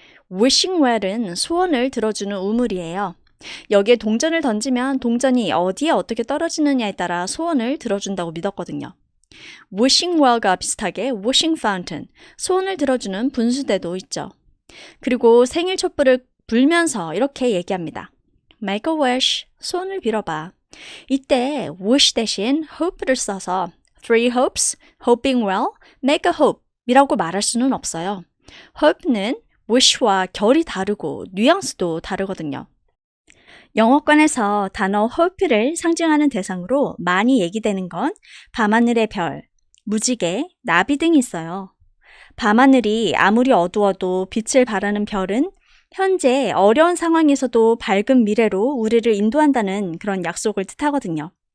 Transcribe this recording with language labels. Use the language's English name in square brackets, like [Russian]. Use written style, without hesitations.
[Korean] wishing well은 소원을 들어주는 우물이에요. 여기에 동전을 던지면 동전이 어디에 어떻게 떨어지느냐에 따라 소원을 들어준다고 믿었거든요. wishing well과 비슷하게 wishing fountain, 소원을 들어주는 분수대도 있죠. 그리고 생일 촛불을 불면서 이렇게 얘기합니다. [English] Make a wish, [Korean] 소원을 빌어봐. 이때 wish 대신 hope를 써서 [English] three hopes, hoping well, make a hope [Korean] 이라고 말할 수는 없어요. hope는 wish와 결이 다르고 뉘앙스도 다르거든요. 영어권에서 단어 hope를 상징하는 대상으로 많이 얘기되는 건 밤하늘의 별, 무지개, 나비 등이 있어요. 밤하늘이 아무리 어두워도 빛을 발하는 별은 현재 어려운 상황에서도 밝은 미래로 우리를 인도한다는 그런 약속을 뜻하거든요.